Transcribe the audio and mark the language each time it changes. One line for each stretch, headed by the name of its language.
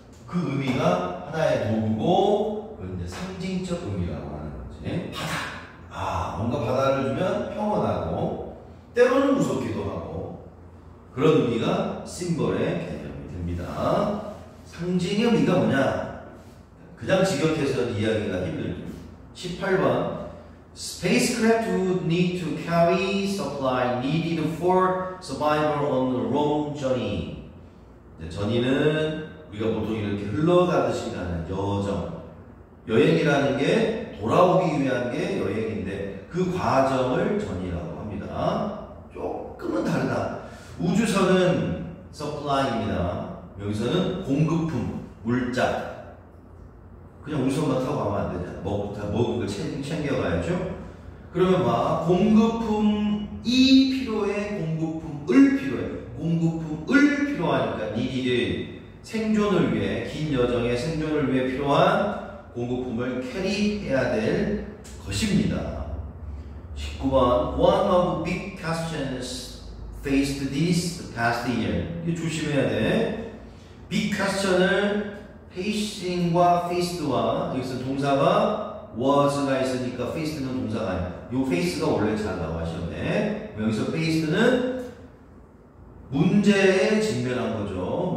Korean: 그 의미가 하나의 도구고, 그건 이제 상징적 의미라고 하는 거지. 바다. 뭔가 바다를 주면 평온하고 때로는 무섭기도 하고, 그런 의미가 심볼의 개념이 됩니다. 상징의 의미가 뭐냐? 그냥 직역해서는 이야기가 힘들죠. 18번.
English: Spacecraft would need to carry supply needed for survival on a long journey.
Korean: 전이는 우리가 보통 이렇게 흘러가듯이 가는 여정. 여행이라는 게 돌아오기 위한 게 여행인데 그 과정을 전이라고 합니다. 조금은 다르다. 우주선은 supply입니다. 여기서는 공급품, 물자. 그냥 우주선만 타고 가면 안 되잖아. 먹은 거 챙겨가야죠. 그러면 막 공급품이 필요해, 공급품을 필요해. 공급품을 필요하니까 니디를 생존을 위해, 긴 여정의 생존을 위해 필요한 공급품을 캐리해야 될 것입니다. 19번.
English: One of the big questions faced this past year.
Korean: 이거 조심해야 돼. big question을 facing과 faced와, 여기서 동사가 was가 있으니까 faced는 동사가 아니야. 요 face가 원래 잘 나와 시험에. 여기서 faced는 문제에 직면한 거죠.